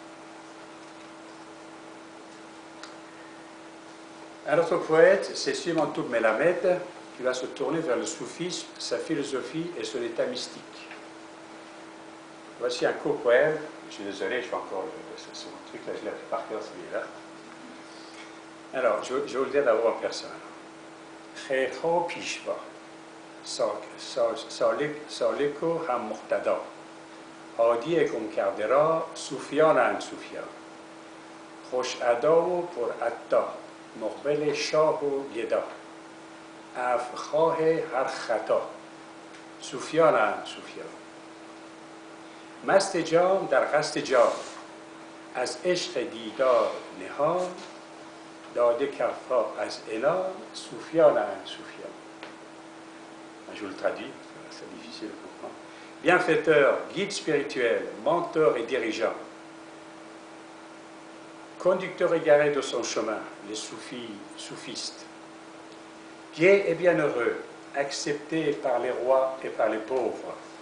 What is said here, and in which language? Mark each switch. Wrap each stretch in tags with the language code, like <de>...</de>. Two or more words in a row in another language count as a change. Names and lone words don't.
<fr>Un autre poète, c'est Simontou Melamed, qui va se tourner vers le soufisme, sa philosophie et son état mystique. voici un court poème. Je suis désolé, je fais encore ce truc là, je l'ai fait par cœur celui-là. Alors, je vais vous le dire d'abord en personne.</fr> <fa>خیرها پیشوا سالک و هم مقتدا هادی گم کرده را صوفیانند صوفیان خوش ادا و پر ادا مقبل شاه و گدا عفوخواه هر خطا صوفیانند صوفیان مست جام در قصد جام از عشق دیدار نهان داده کفا از انام صوفیانند صوفیان.</fa> <fr>Je vous le traduis, c'est difficile de comprendre. Bienfaiteur, guide spirituel, mentor et dirigeant, conducteur égaré de son chemin, les soufistes, gai et bienheureux, accepté par les rois et par les pauvres.</fr>